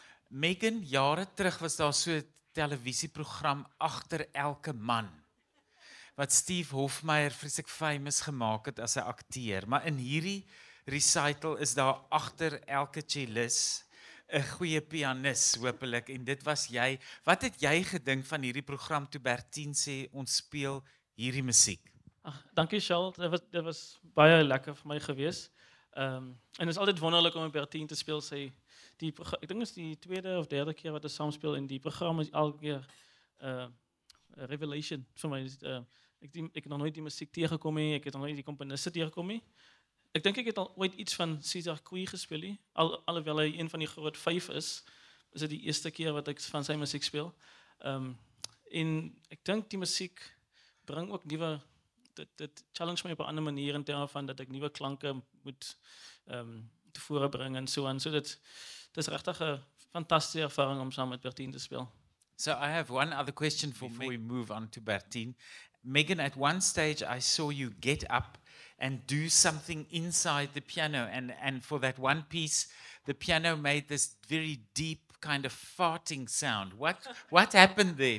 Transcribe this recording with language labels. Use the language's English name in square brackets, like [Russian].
[Afrikaans] Megan, jare terug was daar so 'n televisieprogram Agter elke man wat Steve Hofmeyer vreeslik famous gemaak het as 'n akteur, maar in hierdie recital is daar agter elke cellist 'n goeie pianis hopelik en dit was jy. Wat het jy gedink van hierdie program toe Bertien sê ons speel hierdie musiek? Ag, dankie Charles. Dit was baie lekker vir my gewees. En het is altyd wonderlik om met Bertien te speel. Ek dink dit is die tweede of derde keer wat ons saam speel en die program is elke keer 'n revelation vir my. Ek het nog nooit die musiek teëgekom nie, ek het nog nooit die komponiste teëgekom nie. Ek dink ek het al ooit iets van César Cui gespeel nie. Alhoewel hy een van die groot 5 is dit die eerste keer wat ek van sy musiek speel. En ek dink die musiek bring ook nuwe dit challenge my op 'n ander manier in terme van dat ek nuwe klanke moet tevore bring en so aan. So dit is regtig 'n fantastiese ervaring om saam met Bertien te speel. [English] So I have one other question before we move on to Bertien. Megan, at one stage I saw you get up and do something inside the piano and for that one piece the piano made this very deep kind of farting sound. What happened there?